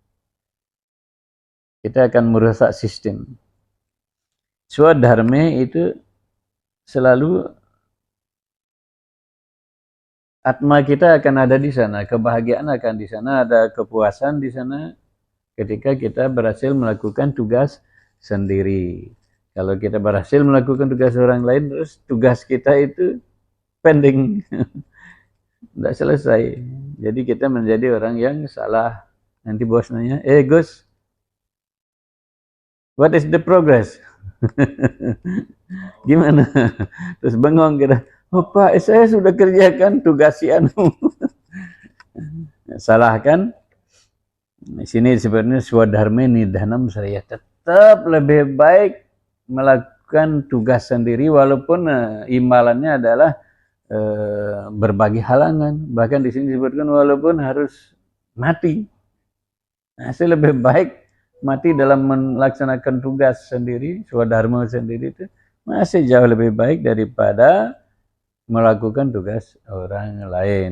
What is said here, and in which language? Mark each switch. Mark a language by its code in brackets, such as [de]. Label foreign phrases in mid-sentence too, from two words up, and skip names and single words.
[id] Kita akan merusak sistem. Swadharma itu selalu atma kita akan ada di sana, kebahagiaan akan di sana, ada kepuasan di sana ketika kita berhasil melakukan tugas sendiri. Kalau kita berhasil melakukan tugas orang lain, terus tugas kita itu pending, tidak selesai. Jadi kita menjadi orang yang salah. Nanti bos nanya, Gus, [en] what is the progress? [id] Gimana? Terus bengong kita, oh Pak, saya sudah kerjakan tugas si anu. Salah kan? Di sini sebenarnya [sa] स्वधर्मे निधनं श्रेयः. [id] Tetap lebih baik melakukan tugas sendiri walaupun imbalannya adalah berbagi halangan. Bahkan di sini disebutkan walaupun harus mati. Masih lebih baik mati dalam melaksanakan tugas sendiri, swadharma sendiri itu masih jauh lebih baik daripada melakukan tugas orang lain.